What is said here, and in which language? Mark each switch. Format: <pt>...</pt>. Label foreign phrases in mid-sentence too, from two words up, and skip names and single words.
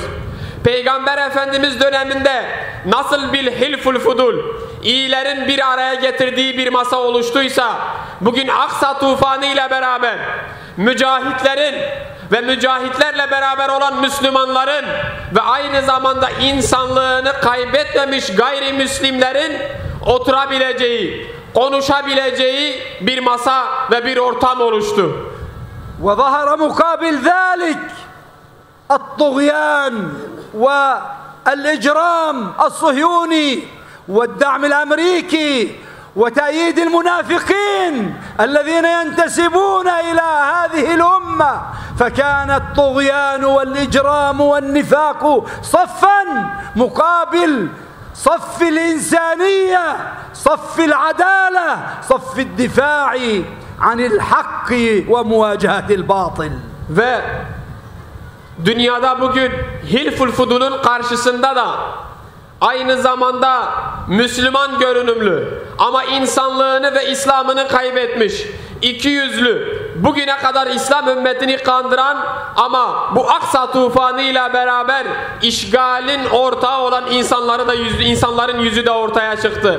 <tr>Peygamber Efendimiz döneminde nasıl bir hilful fudul, iyilerin bir araya getirdiği bir masa oluştuysa, bugün Aksa tufanı ile beraber mücahitlerin ve mücahitlerle beraber olan Müslümanların ve aynı zamanda insanlığını kaybetmemiş gayrimüslimlerin oturabileceği, konuşabileceği bir masa ve bir ortam oluştu.</tr> <ar>وظهر مقابل ذلك الطغيان والإجرام الصهيوني والدعم الأمريكي وتأييد المنافقين الذين ينتسبون إلى هذه الأمة فكان الطغيان والإجرام والنفاق صفا مقابل صف الإنسانية صف العدالة صف الدفاع عن الحق ومواجهة الباطل.</ar> <tr>Ve dünyada bugün hilful fudulun karşısında da aynı zamanda Müslüman görünümlü ama insanlığını ve İslam'ını kaybetmiş, ikiyüzlü, bugüne kadar İslam ümmetini kandıran ama bu Aksa tufanıyla beraber işgalin ortağı olan insanların yüzü de ortaya çıktı.</tr>